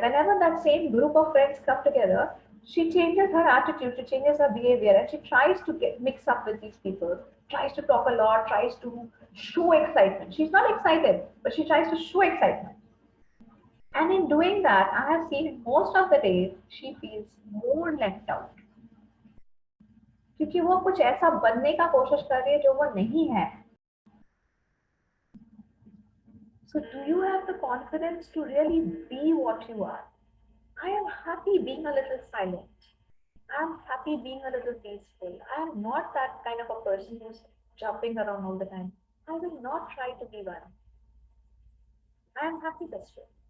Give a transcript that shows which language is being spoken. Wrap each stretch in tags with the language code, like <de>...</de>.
<en>Whenever that same group of friends come together, she changes her attitude, she changes her behavior, and she tries to get mix up with these people, tries to talk a lot, tries to show excitement. She's not excited, but she tries to show excitement. And in doing that, I have seen most of the days she feels more left out.</en> <hi>क्योंकि वो कुछ ऐसा बनने का कोशिश कर रही है जो वो नहीं है.</hi> <en>So do you have the confidence to really be what you are? I am happy being a little silent. I am happy being a little peaceful. I am not that kind of a person who's jumping around all the time. I will not try to be one. I am happy this way.</en>